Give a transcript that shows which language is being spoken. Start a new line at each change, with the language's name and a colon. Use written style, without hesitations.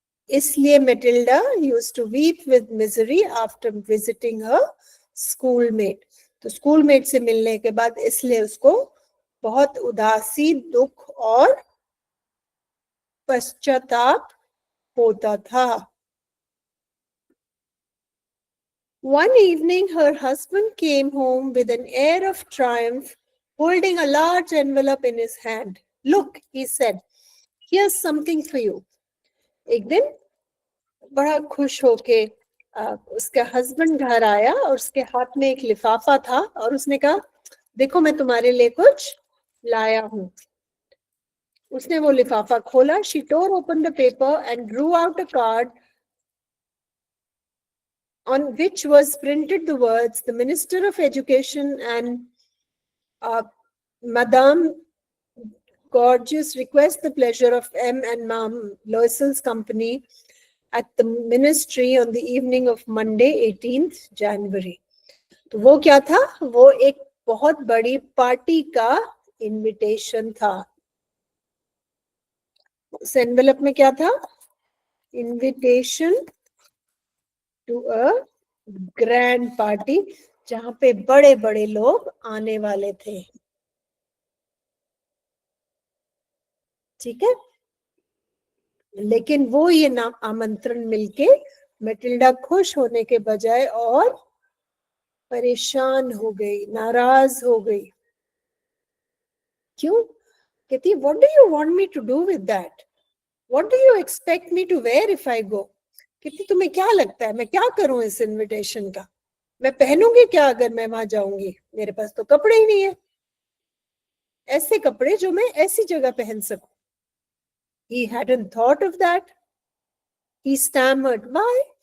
Hindi: इसलिए
English: Matilda used to weep with misery after visiting her schoolmate.
Hindi: तो schoolmate से मिलने के बाद इसलिए उसको बहुत उदासी, दुख और पश्चाताप होता था।
English: One evening her husband came home with an air of triumph, holding a large envelope in his hand. Look, he said, here's something for you.
Hindi: एक दिन बड़ा खुश होके उसका हस्बैंड घर आया और उसके हाथ में एक लिफाफा था और उसने कहा, देखो मैं तुम्हारे लिए कुछ लाया हूँ। उसने वो लिफाफा खोला।
English: She tore open the paper and drew out a card on which was printed the words, "The Minister of Education and Madame Gorgeous request the pleasure of M. and Mam Loisel's company at the ministry on the evening of Monday 18th January."
Hindi: तो वो क्या था? वो एक बहुत बड़ी party का invitation था. उस एनवेलप में क्या था?
English: invitation to a grand party,
Hindi: जहां पे बड़े बड़े लोग आने वाले थे. ठीक है, लेकिन वो ये नाम आमंत्रण मिलके मैटिल्डा खुश होने के बजाय और परेशान हो गई, नाराज हो गई. क्यों? कहती,
English: What do you want me to do with that? What do you expect me to wear if I go?
Hindi: कहती, तुम्हें क्या लगता है मैं क्या करूं इस इनविटेशन का? मैं पहनूंगी क्या अगर मैं वहां जाऊंगी? मेरे पास तो कपड़े ही नहीं है, ऐसे कपड़े जो मैं ऐसी जगह पहन सकूं.
English: He hadn't thought of that. He stammered, "Why?